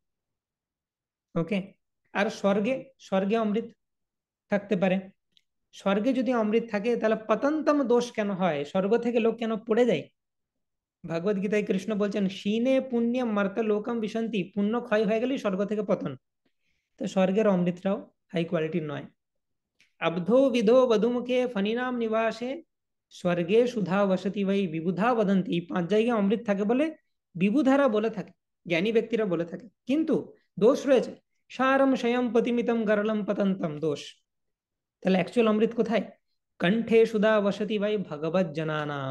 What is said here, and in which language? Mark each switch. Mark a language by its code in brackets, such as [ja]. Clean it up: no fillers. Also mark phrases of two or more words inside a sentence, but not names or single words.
[bn] ওকে। আর স্বর্গে, স্বর্গে অমৃত থাকতে পারে। স্বর্গে যদি অমৃত থাকে তাহলে পতন্তম দোষ কেন হয়? স্বর্গ থেকে লোক কেন পড়ে যায়? ভগবদ গীতায় কৃষ্ণ বলছেন, [sa] ক্ষীণে পুণ্যম মর্ত লোকম বিশন্তি, [bn] পুণ্য ক্ষয় হয়ে গেলেই স্বর্গ থেকে পতন। তো স্বর্গের অমৃতটাও [en] high quality [bn] নয়। [sa] अब्धो विधो वधुमुखे फणिनाम निवासे স্বর্গে সুধা বসতি বৈ বিবুধা বদন্তি। [bn] এই পাঁচ জায়গায় অমৃত থাকে বলে বিবুধারা বলে থাকে, জ্ঞানী ব্যক্তিরা বলে থাকে, কিন্তু দোষ রয়েছে। [sa] সারম শয়ম পতিমিতম গরলম পতন্তম, দোষ। [bn] তাহলে অ্যাকচুয়াল অমৃত কোথায়? [sa] কণ্ঠে সুধা বসতি বৈ ভগবত জনানাম।